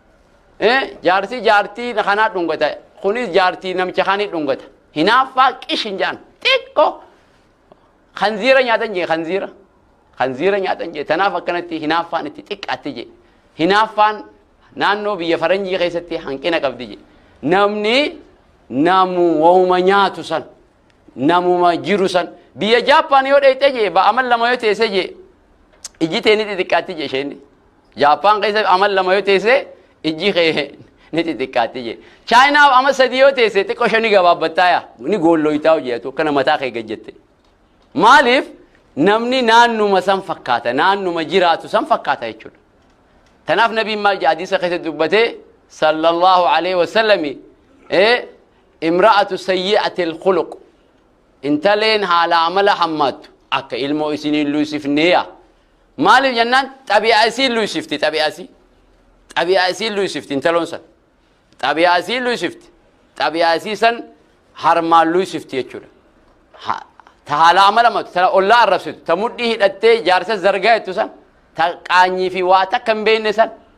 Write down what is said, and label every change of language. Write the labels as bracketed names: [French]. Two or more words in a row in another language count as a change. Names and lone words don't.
[Oromo] jaartii kanaa dhungata kunis jaartii namicha kaanii dhungata hinaaffaa qishin jaan xiqqoo khanziira nyaatan je khanziira nyaatan je tanaaf akkanatti hinaaffaan itti xiqqaatti je hinaaffaan naannoo biyya faranjii keessatti hanqina qabdi je namni namu wahuma nyaatu san namuma jiru san biyya Jaappaan yoo dheeyte je ba amal lama yoo teesse je ijji teeni xixiqqaatti je isheen Jaappaan keessa amal lama yoo teesse ijji kee ni xixiqqaatti je Chaayinaa amal sadii yoo teesse xiqqoo shani gabaabbattaaya ni goollooytaa hojjetu kana mataa kee gajjette maaliif namni naannuma san fakkaata naannuma jiraatu san fakkaata jechuudha tanaaf nabiin maal jedha hadiisa keessatti dubbatee [Arabic] صلى الله عليه وسلم امرأة سيئة الخلق [Oromo] intaleen haala amala hammaatu akka ilmoo isiniin luusifneeya maaliif jennaan xabi'aa isiin luusifti xabi'aa isiin luusifti intaloon san xabi'aa isiin luusifti xabi'aa isii san harmaan luusifti jechuudha ta haala amala hammaatu ta ollaa arrabsitu ta mudhii hidhattee jaarsa zargaa jettu san ta qaanyii fi waa takka hin beekne san